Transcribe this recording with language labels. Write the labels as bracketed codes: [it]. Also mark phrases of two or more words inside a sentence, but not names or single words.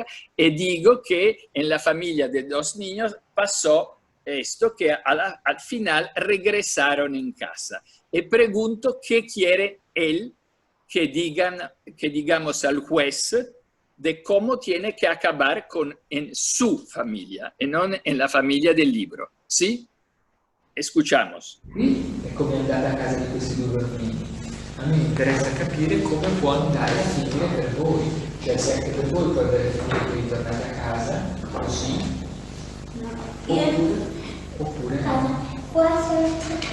[es] Y digo que en la familia de 2 niños pasó esto, que al final regresaron en casa. Y pregunto qué quiere él que digamos al juez de cómo tiene que acabar en su familia y no en la familia del libro. ¿Sí? Escuchamos. [it] Qui è come andare a casa di questi 2 bambini. A me interessa capire come può andare a finire per voi. Cioè se anche per voi può avere finito di tornare a casa così. Oppure no. Può essere.